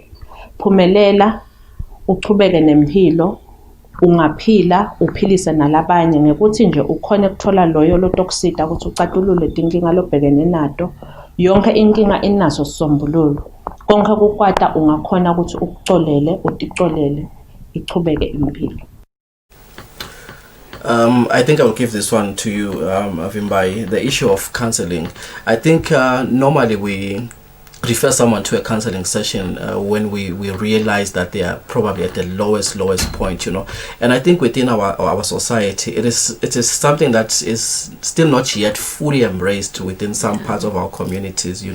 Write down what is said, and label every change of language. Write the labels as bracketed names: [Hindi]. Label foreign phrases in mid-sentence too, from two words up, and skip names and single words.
[Swati] Phumelela, uchubeke nempilo, ungaphila, uphilise nalabanye ngekuthi nje ukhona ukuthola loyo lotokusida ukuthi ucatulule inkinga lobhekene nato. Yonke inkinga inaso sisombululo. Konke kukwata ungakhona ukuthi ukucolele, uticolele, ichubeke impilo. [English] I think I will give this one to you, Avimbai. The issue of counseling. I think normally we refer someone to a counseling session when we realize that they are probably at the lowest point, you know. And I think within our society, it is something that is still not yet fully embraced within some parts of our communities, you know.